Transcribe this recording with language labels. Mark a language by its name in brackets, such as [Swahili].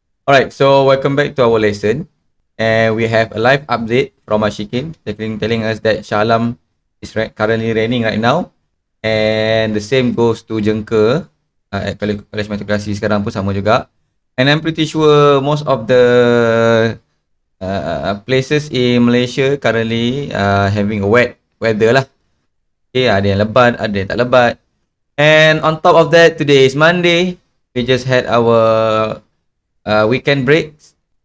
[English] Alright, so welcome back to our lesson. And we have a live update from Ashikin telling us that Shah Alam is currently raining right now. And the same goes to Jengka at College Meteorology [Malay] sekarang pun sama juga. [English] And I'm pretty sure most of the places in Malaysia currently having a wet weather lah. [Malay] Okay, ada yang lebat, ada yang tak lebat. [English] And on top of that, today is Monday. We just had our weekend breaks.